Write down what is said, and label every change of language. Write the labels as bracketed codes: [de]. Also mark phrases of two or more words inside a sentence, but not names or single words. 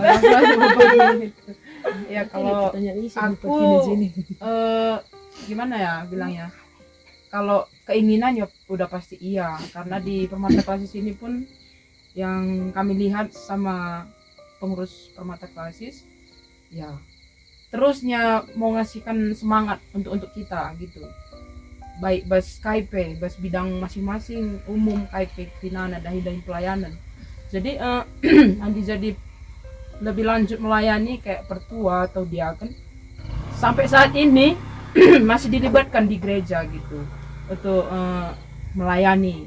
[id] Ya kalau aku gimana ya bilangnya, kalau keinginan ya udah pasti iya, karena di Permata Klasis ini pun yang kami lihat sama pengurus Permata Klasis ya terusnya mau ngasihkan semangat untuk kita gitu, baik bas KIP, bas bidang masing-masing, umum KIP, Kinana, dahi pelayanan. Jadi nanti jadi lebih lanjut melayani kayak pertua atau diaken. Sampai saat ini masih dilibatkan di gereja gitu untuk melayani.